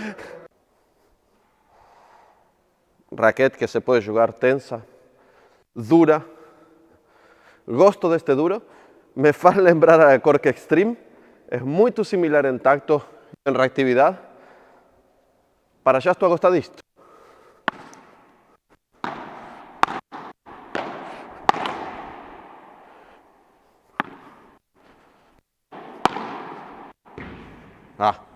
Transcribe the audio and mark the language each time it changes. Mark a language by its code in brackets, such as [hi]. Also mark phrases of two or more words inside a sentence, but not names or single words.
[pt] Raquete que se pode jogar tensa, dura. Gosto deste duro, me faz lembrar a Cork Extreme, [gl] é moito similar en tacto e en reactividade. Para xa estou a gostar disto. Ah.